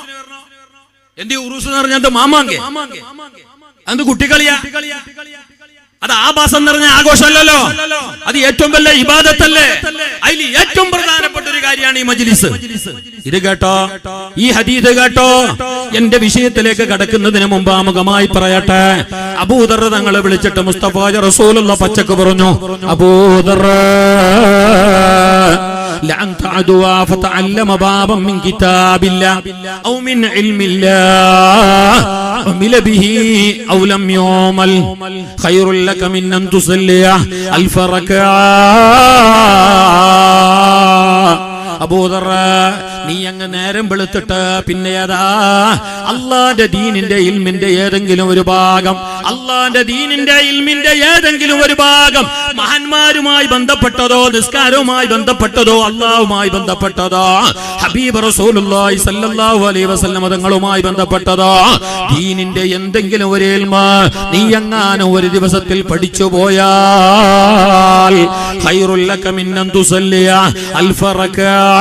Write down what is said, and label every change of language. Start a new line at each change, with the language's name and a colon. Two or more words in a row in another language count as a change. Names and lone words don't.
Malayalam: എന്ത് ഉറൂസ് എന്ന് പറഞ്ഞാൽ മാമാങ്കെ, അത് കുട്ടികളിയാ, അത് ആഭാസം നിറഞ്ഞ ആഘോഷമല്ലല്ലോ, അത് ഏറ്റവും വലിയ ഇബാദത്തല്ലേ. അതിൽ ഏറ്റവും പ്രധാനപ്പെട്ട ഒരു കാര്യമാണ് ഈ മജ്ലിസ്. ഇത് കേട്ടോ, ഈ ഹദീസ് കേട്ടോ. എന്റെ വിഷയത്തിലേക്ക് കടക്കുന്നതിന് മുമ്പ് ആമുഖമായി പറയട്ടെ, അബൂദർ തങ്ങളെ വിളിച്ചിട്ട് മുസ്തഫ റസൂലുള്ളാഹി പച്ചക്ക് പറഞ്ഞു, അബൂദർ
Arabic: لأن تعدوا فتعلم بابا من كتاب الله أو من علم الله عمل به أو لم يعمل خير لك من أن تصلي 1000 ركعة.
Malayalam: അബൂദർ, നീ അങ്ങ് നേരം വെളുത്തിട്ട് പിന്നെ അതാ അള്ളാന്റെ ദീനിന്റെ ഇൽമിന്റെ ഏതെങ്കിലും ഒരു ഭാഗം, അള്ളാന്റെ ദീനിന്റെ ഇൽമിന്റെ ഏതെങ്കിലും ഒരു ഭാഗം മഹാന്മാരുമായി ബന്ധപ്പെട്ടതോ, നിസ്കാരവുമായി ബന്ധപ്പെട്ടതോ, അള്ളാഹുമായി ബന്ധപ്പെട്ടതോ, ഹബീബ് റസൂലുള്ളാഹി
Arabic: صلى الله عليه وسلم
Malayalam: തങ്ങളുമായി ബന്ധപ്പെട്ടതോ, ദീനിന്റെ എന്തെങ്കിലും ഒരു ഇൽമ നീ എങ്ങാനും ഒരു ദിവസത്തിൽ പഠിച്ചു പോയാൽ
Arabic: خير لك من أن تصلي 1000 ركعة,